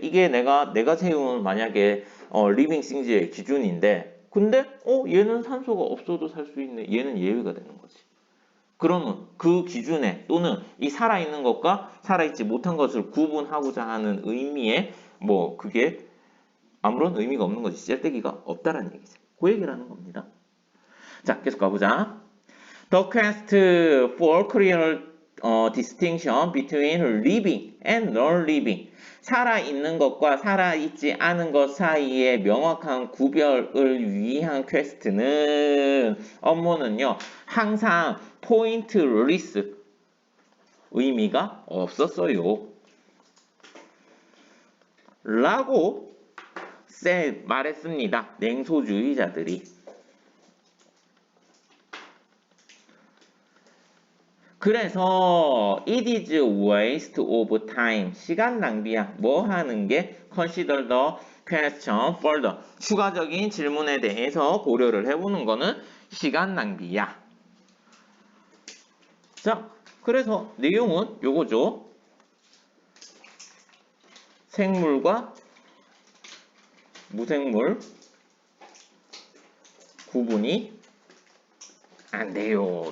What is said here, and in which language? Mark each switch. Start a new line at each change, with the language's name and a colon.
Korean: 이게 내가 세운 만약에 리빙 싱즈의 기준인데 근데 얘는 산소가 없어도 살 수 있네. 얘는 예외가 되는 거지. 그러면 그 기준에 또는 이 살아있는 것과 살아있지 못한 것을 구분하고자 하는 의미에 뭐 그게 아무런 의미가 없는 거지. 짤데기가 없다라는 얘기지. 그 얘기라는 겁니다. 자 계속 가보자.
English: The quest for clear distinction between living and non-living.
Korean: 살아있는 것과 살아있지 않은 것 사이의 명확한 구별을 위한 퀘스트는 업무는요. 항상 포인트리스 의미가 없었어요. 라고 말했습니다. 냉소주의자들이. 그래서
English: it is waste of time.
Korean: 시간 낭비야. 뭐 하는 게
English: consider the question further.
Korean: 추가적인 질문에 대해서 고려를 해보는 거는 시간 낭비야. 자, 그래서 내용은 요거죠. 생물과 무생물 구분이 안 돼요.